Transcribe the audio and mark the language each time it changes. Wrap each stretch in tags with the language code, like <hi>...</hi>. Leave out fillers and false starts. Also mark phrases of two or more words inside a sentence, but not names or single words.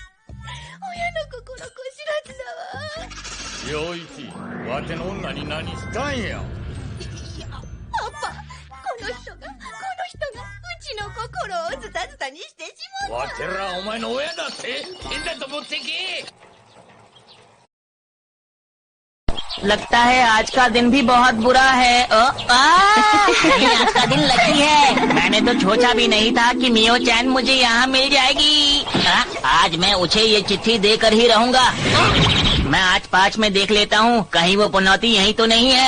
<ja>親の心こ知らずだわ。陽一、わての女に何したんや。いや、パパ、この人がうちの心をズタズタにしてしまった。わてらお前の親だって。ペンダント持ってけ。</ja> <hi>लगता है आज का दिन भी बहुत बुरा है। आज का दिन लकी है। मैंने तो सोचा भी नहीं था कि मियो चैन मुझे यहाँ मिल जाएगी। आज मैं उसे ये चिट्ठी देकर ही रहूंगा। मैं आज पाँच में देख लेता हूँ, कहीं वो पनौती यहीं तो नहीं है।</hi>